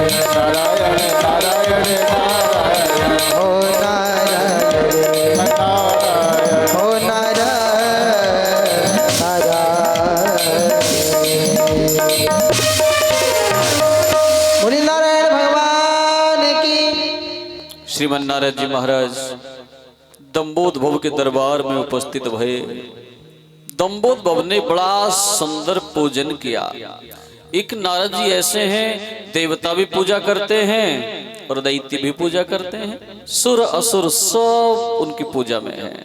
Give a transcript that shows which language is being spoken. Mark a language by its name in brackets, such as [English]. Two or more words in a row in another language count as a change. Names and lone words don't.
[Hindi] नारायण नारायण नारायण हो नारायण नारायण हो नारायण नारायण बोली नारायण भगवान की श्रीमन नारद जी महाराज दम्बोद भव के दरबार में उपस्थित भये। दम्बोद भव ने बड़ा सुंदर पूजन किया। एक नारद जी ऐसे हैं, देवता भी पूजा करते हैं और दैत्य भी पूजा करते हैं, सुर असुर सब उनकी पूजा में है।